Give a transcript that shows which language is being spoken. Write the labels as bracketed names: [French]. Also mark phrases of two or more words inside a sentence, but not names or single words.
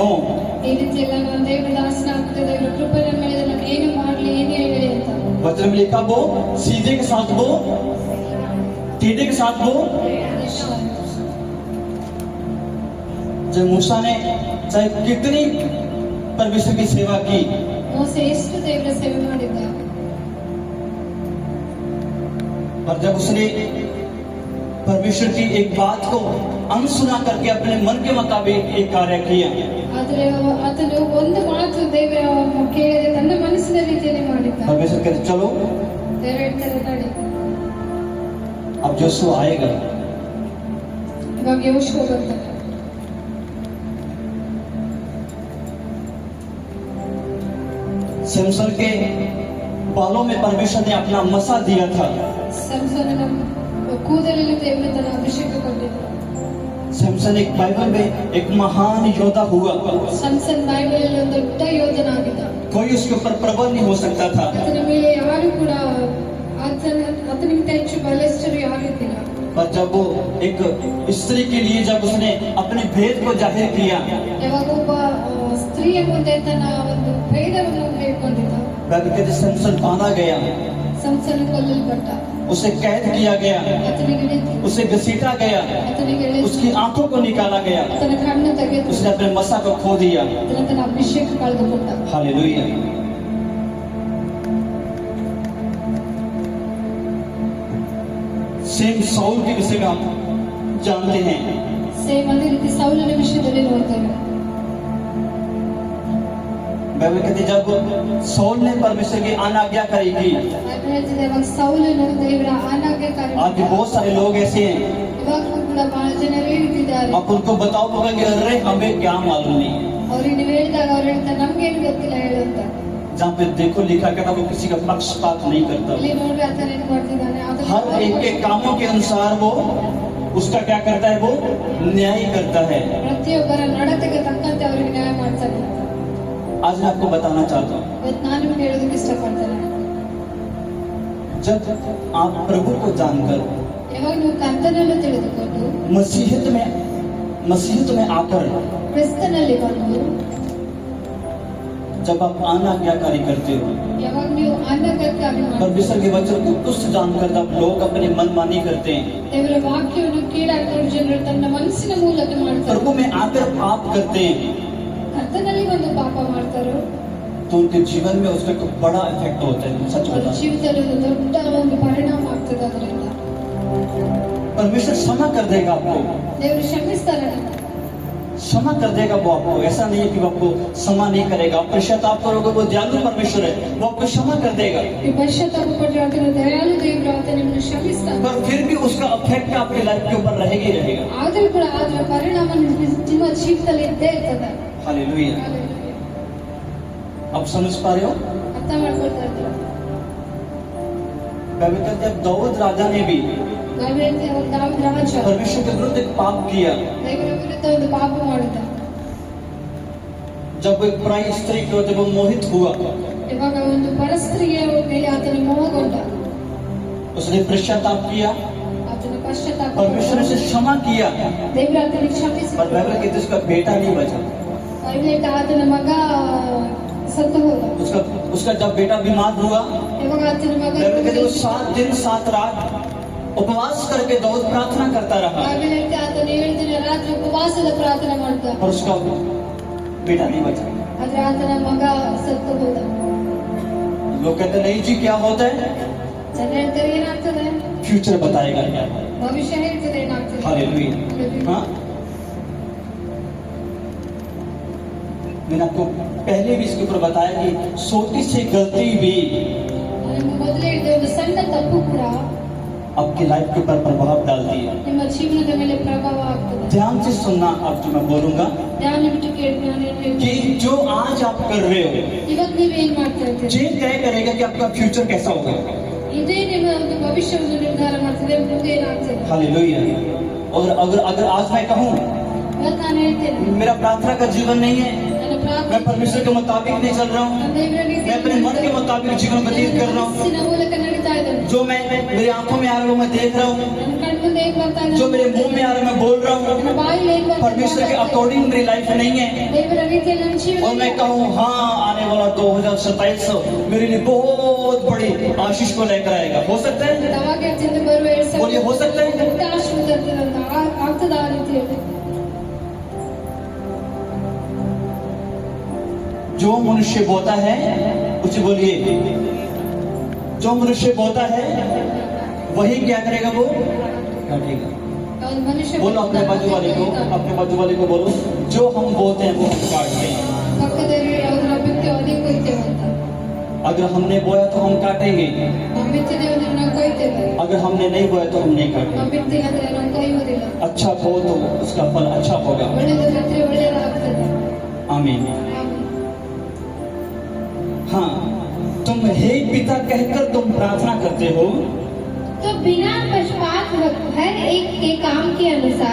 [Kannada] ಈ ರೀತಿ ಎಲ್ಲ ನಾನು ದೇವರ ದಾಸನಾಗ್ತದೆ, ದೇವರ ಕೃಪೆ ನನ್ನ ಮೇಲೆ ನಾನು ಏನು ಮಾಡಲಿ ಏನು ಹೇಳಿ ಅಂತ [Hindi] वचन में लिखा वो सीधे के साथ वो, टेढ़े के साथ वो। जब मूसा ने चाहे कितनी परमेश्वर की सेवा की, [Kannada] ಮೋಸೆ ಎಷ್ಟು ದೇವರ ಸೇವೆ ಮಾಡಿದ್ದ, [Hindi] पर जब उसने परमेश्वर की एक बात को अनसुना करके अपने मन के मुताबिक एक कार्य किया, [Kannada] ಆದ್ರೆ ಆತನು ಒಂದು ಮಾತು ದೇವರ ಕೇಳದೆ ತನ್ನ ಮನಸ್ಸಿನ ರೀತಿಯಲ್ಲಿ ಮಾಡಿದ್ದ। [Hindi] परमेश्वर कहते चलो [Kannada] ದೇವರು ಹೇಳ್ತಾರೆ ನಡಿ, [Hindi] अब जोशु आएगा। [Kannada] ಇವಾಗ ಯೋಶುವ ಬರ್ತಾನೆ, [Hindi] सैमसन के बालों में परमेश्वर ने अपना मसा दिया था। [Kannada] ಸಂಸೋನನ ಕೂದಲಲ್ಲಿ ದೇವರು ತನ್ನ ಅಭಿಷೇಕ ಕೊಟ್ಟಿದ್ದ। [Hindi] सैमसन एक बाइबल में एक महान योद्धा हुआ, [Kannada] ಸಂಸನ್ ಬೈಬಲ್ ಅಲ್ಲಿ ಒಂದು ದೊಡ್ಡ ಯೋಧನಾಗಿದ್ದ, [Hindi] कोई उसके ऊपर प्रबल नहीं हो सकता था। [Kannada] ಆತನ ಮೇಲೆ ಯಾರು ಕೂಡ ಆತನಿಗಿಂತ ಹೆಚ್ಚು ಬಲಿಷ್ಠರು ಯಾರು ಇದ್ದಿಲ್ಲ। [Hindi] पर जब वो एक स्त्री के लिए जब उसने अपने भेद को जाहिर किया, [Kannada] ಯಾವಾಗ ಒಬ್ಬ ಸ್ತ್ರೀಯ ಮುಂದೆ ತನ್ನ ಒಂದು ಭೇದವನ್ನು ಹೇಳ್ಕೊಂಡಿದ್ದ, [Hindi] बाइबल कहते सैमसन बांधा गया, [Kannada] ಸಂಸನ ಕೊಲ್ಲಲ್ಪಟ್ಟ, [Hindi] उसे कैद किया गया, [Kannada] ಆತನಿಗೆ ಇಳಿದು, [Hindi] उसे घसीटा गया, [Kannada] ಆತನಿಗೆ ಇಳಿದು, [Hindi] उसकी आंखों को निकाला गया, [Kannada] ಆತನ ಕಣ್ಣು ತೆಗೆದು [Hindi] उसने अपने मसा को खो दिया। [Kannada] ಆತನ ತನ್ನ ಅಭಿಷೇಕ ಕಳೆದುಕೊಂಡ। [Hindi] हालेलुया। सेम साउल के विषय में हम जानते हैं, [Kannada] ಸೇಮ್ ಅದೇ ರೀತಿ ಸೌಲನ ವಿಷಯದಲ್ಲಿ ನೋಡ್ತೇವೆ। [Hindi] बाइबल कहते जब साउल ने परमेश्वर की अनाज्ञा करेगी, [Kannada] ಬೈಬಲ್ ಹೇಳ್ತಿದೆ ಇವಾಗ ಸೌಲನು ದೇವರ ಆಜ್ಞಾಕಾರಿ, [Hindi] आज भी बहुत सारे लोग ऐसे हैं, [Kannada] ಇವಾಗೂ ಕೂಡ ಬಹಳ ಜನರು ಹೇಳ್ತಿದ್ದಾರೆ, [Hindi] आप उनको बताओ बोलेंगे अरे हमें क्या मालूम नहीं। [Kannada] ಅವ್ರಿಗೆ ನೀವು ಹೇಳಿದಾಗ ಅವ್ರು ಹೇಳ್ತಾರೆ ನಮ್ಗೇನು ಗೊತ್ತಿಲ್ಲ ಹೇಳು ಅಂತ। [Hindi] जहाँ पे देखो लिखा कहता वो किसी का पक्षपात नहीं करता, [Kannada] ಇಲ್ಲಿ ನೋಡ್ರಿ ಆತನ ಏನ್ ಮಾಡ್ತಿದ್ದಾನೆ, [Hindi] हर एक के कामों के अनुसार वो उसका क्या करता है? वो न्याय करता है। [Kannada] ಪ್ರತಿಯೊಬ್ಬರ ನಡತೆಗೆ ತಕ್ಕಂತೆ ಅವರಿಗೆ ನ್ಯಾಯ ಮಾಡ್ತಾನೆ. [Hindi] आज मैं आपको बताना चाहता हूँ, [Kannada] ಇವತ್ತು ನಾನು ನಿಮ್ಗೆ ಹೇಳೋದಕ್ಕೆ ಇಷ್ಟಪಡ್ತೇನೆ. [Hindi] जब आप प्रभु को जानकर [Kannada] ಯಾವಾಗ ನೀವು ಕರ್ತನನ್ನು ತಿಳಿದುಕೊಂಡು [Hindi] मसीहत में आकर [Kannada] ಕ್ರಿಸ್ತನಲ್ಲಿ ಬಂದು [Hindi] जब आप आज्ञाकारी करते हो, [Kannada] ಯಾವಾಗ ನೀವು ಆಜ್ಞಾಕಾರಿ [Hindi] परमेश्वर के वचन को तुच्छ जानकर तब लोग अपनी मनमानी करते हैं, [Kannada] ದೇವರ ವಾಕ್ಯವನ್ನು ಕೀಳಾಕೊಂಡು ಜನರು ತನ್ನ ಮನಸ್ಸಿನ ಮೂಲಕ ಮಾಡ್ತಾರೆ. [Hindi] प्रभु में आकर पाप करते हैं, [Kannada] ಕರ್ತನಲ್ಲಿ ಒಂದು ಪಾಪ ಮಾಡ್ತಾರೋ [Hindi] तो उनके जीवन में उसका एक बड़ा इफेक्ट होता है। सच [Kannada] ಅವರ [Hindi] बता, [Kannada] ಜೀವಿತದಲ್ಲಿ ಒಂದು ದೊಡ್ಡ ಒಂದು ಪರಿಣಾಮ ಆಗ್ತದೆ. ಅದರಿಂದ [Hindi] परमेश्वर क्षमा कर देगा आपको, [Kannada] ದೇವರು ಕ್ಷಮಿಸ್ತಾರೆ. [Hindi] क्षमा कर देगा वो आपको। ऐसा नहीं है कि वो आपको क्षमा नहीं करेगा, आप पश्चाताप करोगे, वो दयालु परमेश्वर है, वो आपको क्षमा कर देगा, [Kannada] ಈ ಪಶ್ಚಾತ್ತಾಪ ಪಟ್ಟರೆ ಆತನ ದಯಾಳು ದೇವರು ಆತ ನಿಮ್ಮನ್ನು ಕ್ಷಮಿಸ್ತಾನೆ. [Hindi] पर फिर भी उसका इफेक्ट आपकी लाइफ के ऊपर रहेगा ही रहेगा। [Kannada] ಆದರೂ ಕೂಡ ಅದರ ಪರಿಣಾಮ ನಿಮ್ಮ ಜೀವಿತದಲ್ಲಿ ಇದ್ದೇ ಇರ್ತದೆ. [Hindi] हालेलुया। आप समझ पा रहे हो? [Kannada] ಅರ್ಥ ಮಾಡ್ಕೊಳ್ತಾ ಇದ್ದೀರಾ? [Hindi] बाइबल कहते हैं, दाऊद राजा ने भी [Kannada] ದಾವೀದ ರಾಜ [Hindi] परमेश्वर के विरुद्ध एक पाप किया। [Kannada] ದೇವರ ವಿರುದ್ಧ ಒಂದು ಪಾಪ ಮಾಡಿದ. [Hindi] जब एक पराई स्त्री को जब वो मोहित हुआ, [Kannada] ಇವಾಗ ಒಂದು ಪರಸ್ತ್ರೀಯ ಮೇಲೆ ಆತನ ಮೋಹಗೊಂಡ. [Hindi] उसने पश्चाताप किया, [Kannada] ಆತನ ಪಶ್ಚಾತ್ತಾಪ [Hindi] परमेश्वर ने उसे क्षमा किया, [Kannada] ದೇವರ ಆತನಿಗೆ ಕ್ಷಮಿಸಿದ. [Hindi] पर बाइबल कहते हैं उसका बेटा नहीं बचा। [Kannada] ಬೈಬಲ್ ಆತನ ಮಗ ಸತ್ತು ಹೋದ. [Hindi] उसका जब बेटा बीमार हुआ, [Kannada] ಇವಾಗ ಆತನ ಮಗ [Hindi] बाइबल कहते हैं वो 7 दिन 7 रात उपवास करके दाऊद प्रार्थना करता रहा, [Kannada] ಬೈಬಲ್ ಆತನ 7 ದಿನ ರಾತ್ರಿ ಉಪವಾಸದ ಪ್ರಾರ್ಥನೆ ಮಾಡ್ದ. [Hindi] पर उसका बेटा नहीं बचा। [Kannada] ಆದ್ರೆ ಆತನ ಮಗ ಸತ್ತು ಹೋದ. [Hindi] लोग कहते नहीं जी क्या होता है, [Kannada] ಜನ ಹೇಳ್ತಾರೆ ಏನಾಗ್ತದೆ, [Hindi] फ्यूचर बताएगा क्या। [Kannada] ಭವಿಷ್ಯ ಹೇಳ್ತದೆ ಏನಾಗ್ತದೆ. [Hindi] हालेलुया। हाँ, मैंने आपको पहले भी इसके ऊपर बताया कि छोटी सी गलती भी [Kannada] ನಾನು ಮೊದಲೇ ಹೇಳಿದೆ, ಒಂದು ಸಣ್ಣ ತಪ್ಪು ಕೂಡ [Hindi] आपकी लाइफ के ऊपर प्रभाव डालती है। [Kannada] ನಿಮ್ಮ ಜೀವನದ ಮೇಲೆ ಪ್ರಭಾವ ಆಗ್ತದೆ. [Hindi] ध्यान से सुनना, अब जो मैं बोलूंगा [Kannada] ಧ್ಯಾನ ಬಿಟ್ಟು ಕೇಳಿ ನಾನು ಏನ್ ಹೇಳ್ತೀನಿ. [Hindi] कि जो आज आप कर रहे हो, [Kannada] ಇವತ್ತು ನೀವು ಏನ್ ಮಾಡ್ತಾ ಇದ್ದೀರಿ, [Hindi] ये तय करेगा कि आपका फ्यूचर कैसा होगा। [Kannada] ಇದೇ ನಿಮ್ಮ ಒಂದು ಭವಿಷ್ಯವನ್ನು ನಿರ್ಧಾರ ಮಾಡ್ತದೆ, ಮುಂದೆ ಏನಾಗ್ತದೆ. [Hindi] हालेलुया। और अगर अगर आज मैं कहूँ [Kannada] ಇವತ್ತು ನಾನು ಹೇಳ್ತೇನೆ, [Hindi] मेरा प्रार्थना का जीवन नहीं है, [Kannada] ನನ್ನ ಪ್ರಾರ್ಥನೆ [Hindi] मैं परमेश्वर के मुताबिक नहीं चल रहा हूँ, [Kannada] ದೇವರ ರೀತಿ [Hindi] मैं अपने मन के मुताबिक जीवन व्यतीत कर रहा हूँ, [Kannada] ಮನಸ್ಸಿನ ಮೂಲಕ ನಡೀತಾ ಇದ್ದೇನೆ. [Hindi] जो मैं मेरी आंखों में आ रहा हूँ मैं देख रहा हूँ, [Kannada] ನನ್ನ ಕಣ್ಮುಂದೆ ಹೇಗ್ ಬರ್ತಾ ಇದೆ, [Hindi] जो मेरे मुंह में आ रहा है मैं बोल रहा हूँ, [Kannada] ನನ್ನ ಬಾಯಲ್ಲಿ ಹೇಗ್ ಬರ್ತಾ [Hindi] परमेश्वर के [Kannada] ಇದೆ, [Hindi] अकॉर्डिंग मेरी लाइफ नहीं है। [Kannada] ದೇವರ ರೀತಿಯಲ್ಲಿ ನನ್ನ ಜೀವನ [Hindi] और मैं कहूँ हाँ, आने वाला 2027 मेरे लिए बहुत बड़ी आशीष को लेकर आएगा। हो सकता है? [Kannada] ಅವಾಗ ಚಿಂತೆ ಬರುವ 2000 [Hindi] बोलिए, हो सकता है? [Kannada] ದೊಡ್ಡ ಆಶೀರ್ವಾದ ಇರ್ತದೆ ಅಂತ ಆಗ್ತದ ಆ ರೀತಿಯಲ್ಲಿ. [Hindi] जो मनुष्य बोता है उसे बोलिए, जो मनुष्य बोता है वही क्या करेगा, वो काटेगा। [Kannada] ಒಂದು ಮನುಷ್ಯ [Hindi] बोलो अपने बाजू वाले को बोलो, जो हम बोते हैं वो हम काटते हैं। [Kannada] ಪಕ್ಕದಲ್ಲಿ ಯಾವ್ದನ್ನ ಬಿತ್ತೇವೆ ಅದೇ ಕೊಯ್ತೇವೆ ಅಂತ. [Hindi] अगर हमने बोया तो हम काटेंगे, [Kannada] ನಾವು ಬಿತ್ತಿದ್ದೇವೆ ಅಂದ್ರೆ ನಾವು ಕೊಯ್ತೇವೆ, [Hindi] अगर हमने नहीं बोया तो हम नहीं काटेंगे। [Kannada] ನಾವು ಬಿತ್ತಿಲ್ಲ ಅಂದ್ರೆ ನಾವು ಕೊಯ್ಯೋದಿಲ್ಲ. [Hindi] अच्छा बो तो उसका फल अच्छा होगा। [Kannada] ಒಳ್ಳೆಯದು ಬಿತ್ತರೆ ಒಳ್ಳೆಯದಾಗ್ತದೆ. [Hindi] आमीन। हाँ, तुम हे पिता कहकर तुम प्रार्थना करते हो, तो बिना पक्षपात हर एक के काम के अनुसार